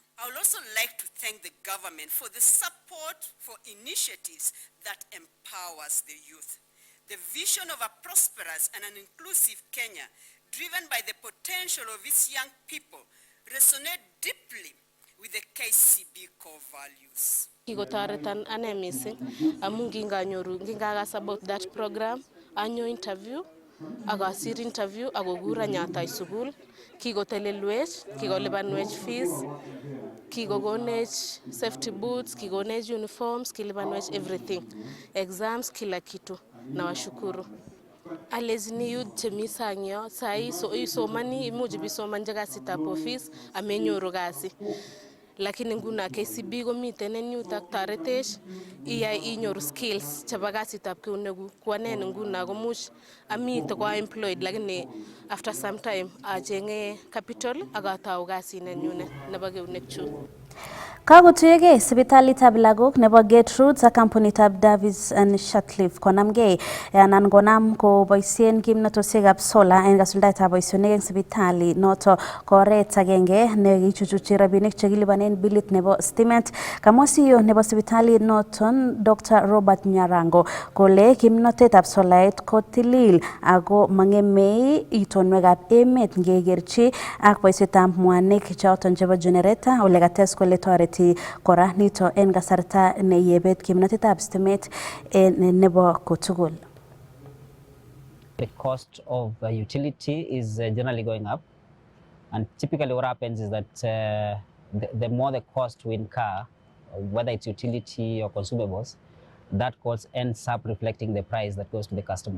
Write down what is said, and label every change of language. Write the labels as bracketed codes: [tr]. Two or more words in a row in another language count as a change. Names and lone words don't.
[en] I would also like to thank the government for the support for initiatives that empowers the youth. The vision of a prosperous and an inclusive Kenya, driven by the potential of its young people, resonate deeply with the KCB core values. [kln] Kikotoretan ane missing amu ngingakas [en] about that program [kln] anyo interview akasir interview akokura nyatai sukul kikotelelwech kikolipanwech fees kikokonech [en] safety boots [kln] kikonech uniforms kilipanwech everything exams [sw] kila kitu nawashukuru. [kln] Alezini youth chemi sang yo sai isomani imuch bisomanje kasitab office amenyoru kasi. Lakini nguna KCB komiten en yutak taretech iyai inyoru skills chebo kasitab keunekuk kwanen nguna komuch amite kwa employed lakini [en] after some time [kln] achenge capital akatau kasit nenyunet nebo keunekchuk. Kakutuyege sipitalitab lagok nebo Gertrude ak kampunitab Davis and Shatcliffe konamgei anan konam koboisien kimnatosiekab sola en kasuldaetab boisionik eng sipitali noto koret agenge nekichuchuchi rabinik chekilipanen bilit nebo stimet. Kamwa CEO nebo sipitalit noton Dr. Robert Nyarango kole kimnotetab solait kotilil ako mangemei itonwekab emet ngekerchi ak boisietab mwanik choton chebo generator ole kates kole toreti kora nito en kasarta neyebet kimnatetab stimet nebo kotugul. [en] The cost of utility is generally going up, and typically what happens is that the more the cost we incur, whether it's utility or consumables, that cost ends up reflecting the price that goes to the customer.